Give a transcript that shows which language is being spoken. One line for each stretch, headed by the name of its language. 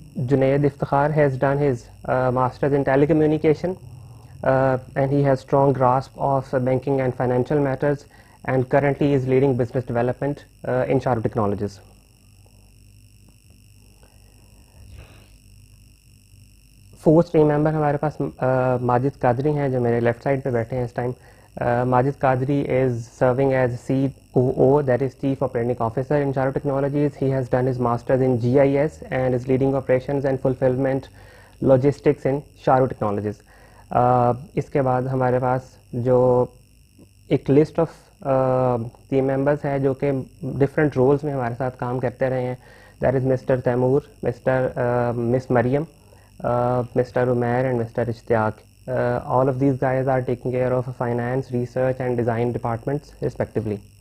English: Junaid Iftikhar has done his masters in telecommunication and he has strong grasp of banking and financial matters, and currently is leading business development in Sharu Technologies.
Urdu: Fourth team member ہمارے پاس ماجد قادری ہیں جو میرے left side پہ بیٹھے ہیں اس time.
English: Majid Qadri is serving as COO, that is Chief Operating Officer in Sharu Technologies. He has done his masters in GIS and is leading operations and fulfillment logistics in Sharu Technologies.
Urdu: اس کے بعد ہمارے پاس جو ایک list of team members ہے جو کہ different rules میں ہمارے ساتھ کام کرتے رہے ہیں.
English: That is mister Taimur, miss Maryam, mister Umair and mister Ishtiaq. All of these guys are taking care of finance, research and design departments respectively.